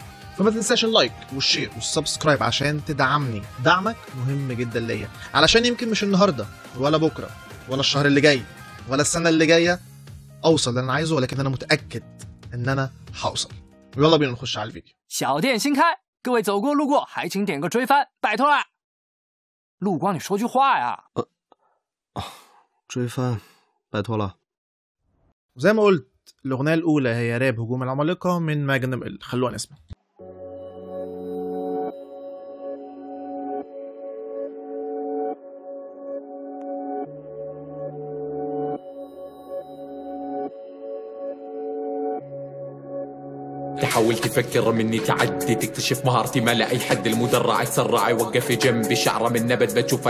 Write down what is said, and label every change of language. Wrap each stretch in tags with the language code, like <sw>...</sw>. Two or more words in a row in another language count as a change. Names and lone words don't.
<ar>فما تنساش اللايك والشير والسبسكرايب عشان تدعمني، دعمك مهم جدا ليا، علشان يمكن مش النهارده ولا بكره ولا الشهر اللي جاي ولا السنه اللي جايه اوصل اللي انا عايزه، ولكن انا متاكد ان انا هوصل. يلا بينا نخش على الفيديو.</ar> <zh>小店新开，各位走过路过还请点个追番，拜托啦！陆光，你说句话呀！追番，拜托了。</zh> <ar>زي ما قلت الاغنيه الاولى هي راب هجوم العمالقه من ماجنم ال، خلونا نسمع. تحاول تفكر مني تعدي، تكتشف مهارتي ما لا اي حد، المدرع يسرع يوقف جنبي، شعره من نبت بتشوفها</ar>